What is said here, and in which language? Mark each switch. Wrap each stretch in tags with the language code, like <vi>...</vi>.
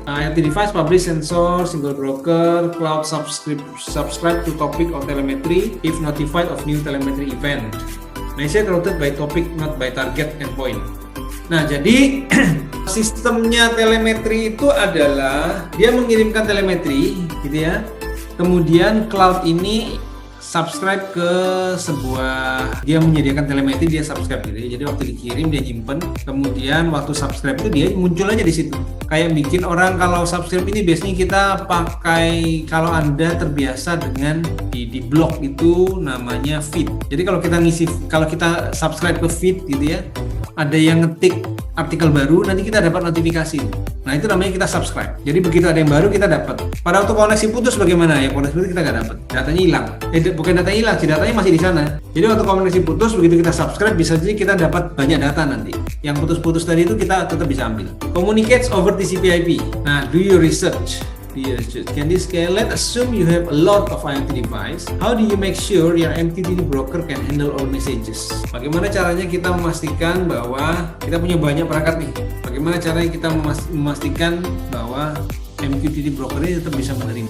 <en>IoT device publish sensor, single broker, cloud subscribe to topic or telemetry if notified of new telemetry event. Message routed by topic, not by target endpoint.</en> <id>Nah, jadi sistemnya telemetri itu adalah dia mengirimkan telemetri, gitu ya. Kemudian cloud ini subscribe ke sebuah, dia menyediakan telemetri, dia subscribe gitu ya. Jadi waktu dikirim dia nyimpen, kemudian waktu subscribe itu dia muncul aja di situ. Kayak bikin orang kalau subscribe ini biasanya kita pakai, kalau Anda terbiasa dengan di blog itu namanya feed. Jadi kalau kita subscribe ke feed gitu ya, ada yang ngetik artikel baru, nanti kita dapat notifikasi. Nah itu namanya kita subscribe. Jadi begitu ada yang baru kita dapat. Pada waktu koneksi putus bagaimana ya? Koneksi putus kita nggak dapat, datanya hilang. Bukan data hilang, datanya masih di sana. Jadi waktu koneksi putus, begitu kita subscribe bisa jadi kita dapat banyak data nanti. Yang putus-putus tadi itu kita tetap bisa ambil.</id> <en>Communicates over TCP/IP. Nah, do your research. Can this scale? Let's assume you have a lot of IoT device. How do you make sure your MQTT broker can handle all messages?</en> <id>Bagaimana caranya kita memastikan bahwa kita punya banyak perangkat nih? Bagaimana caranya kita memastikan bahwa MQTT broker ini tetap bisa menerima?</id>